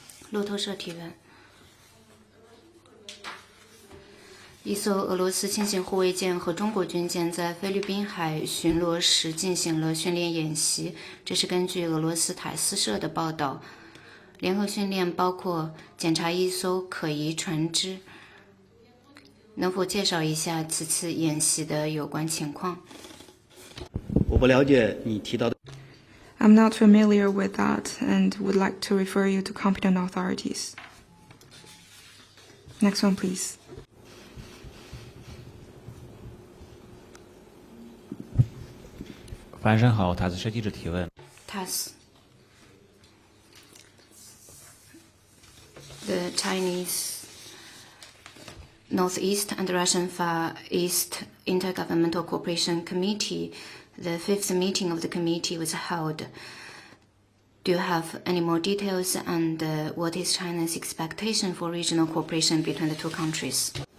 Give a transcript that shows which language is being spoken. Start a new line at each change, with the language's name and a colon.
Chinese: 路透社提问：一艘俄罗斯轻型护卫舰和中国军舰在菲律宾海巡逻时进行了训练演习，这是根据俄罗斯塔斯社的报道。联合训练包括检查一艘可疑船只，能否介绍一下此次演习的有关情况？我不了解你提到的。
English: I'm not familiar with that and would like to refer you to competent authorities. Next one, please.
Chinese: 晚上好，塔斯社记者提问。
English: The Chinese Northeast and Russian Far East Intergovernmental Cooperation Committee, the fifth meeting of the committee was held. Do you have any more details, and what is China's expectation for regional cooperation between the two countries?